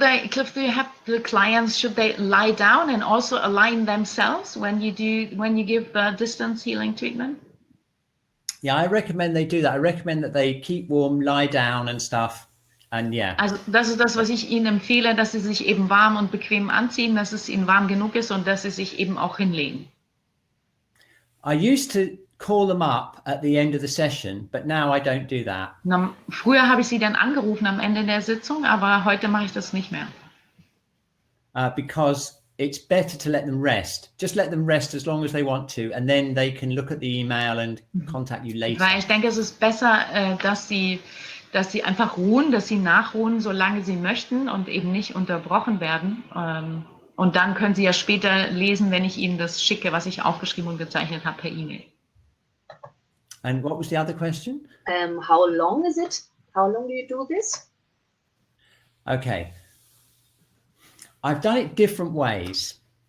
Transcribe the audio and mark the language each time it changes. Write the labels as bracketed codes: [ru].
[en] Cliff, do you have the clients, should they lie down and also align themselves when you give the distance healing treatment? Yeah, I recommend they do that. I recommend that they keep warm, lie down and stuff. And yeah. [de] Also das ist das, was ich Ihnen empfehle, dass Sie sich eben warm und bequem anziehen, dass es Ihnen warm genug ist und dass Sie sich eben auch hinlegen. [en] I used to call them up at the end of the session, but now I don't do that. [de] Früher habe ich sie dann angerufen am Ende der Sitzung, aber heute mache ich das nicht mehr. [en] Because it's better to let them rest. Just let them rest as long as they want to, and then they can look at the email and contact you later. [de] Weil ich denke, es ist besser, dass Sie dass sie einfach ruhen, dass sie nachruhen, solange sie möchten und eben nicht unterbrochen werden. Und dann können sie ja später lesen, wenn ich ihnen das schicke, was ich aufgeschrieben und gezeichnet habe, per E-Mail. [en] And what was the other question? How long is it? How long do you do this? Okay. I've done it different ways.